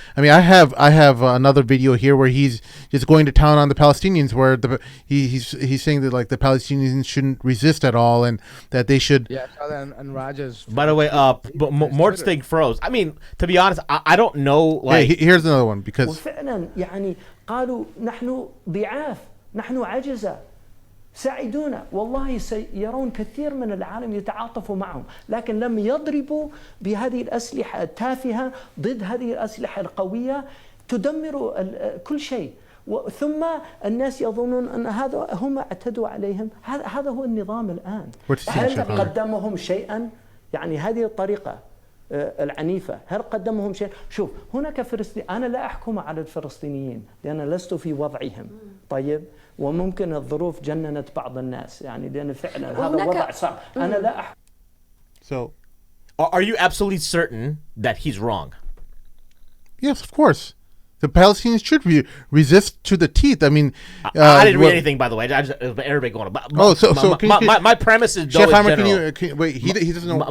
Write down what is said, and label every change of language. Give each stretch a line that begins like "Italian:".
English: I mean, I have another video here where he's just going to town on the Palestinians, where he's saying that, like, the Palestinians shouldn't resist at all, and that they should. Yeah, I saw that on Raja's. By the way, but Mort's thing froze. I mean, to be honest, I don't know. Like, hey, here's another one because.
Arabic: وفعلا يعني قالوا نحن ضعاف نحن عجزة ساعدونا والله سيرون كثير من العالم يتعاطفوا معهم لكن لم يضربوا بهذه الأسلحة التافهة ضد هذه الأسلحة القوية تدمر كل شيء ثم الناس يظنون أن هذا هم اعتدوا عليهم هذا هو النظام الآن هل قدمهم شيئا يعني هذه الطريقة العنيفة هل قدمهم شيء شوف هناك أنا لا أحكم على الفلسطينيين لأن لست في وضعهم طيب وممكن الظروف جننت بعض الناس يعني لأن فعلا هذا وضع صعب أنا لا أحكم.
English: So, are you absolutely certain that he's wrong? Yes, of course. The Palestinians should resist to the teeth. I mean, I didn't read anything, by the way. I just everybody going. My premise is though. He doesn't know.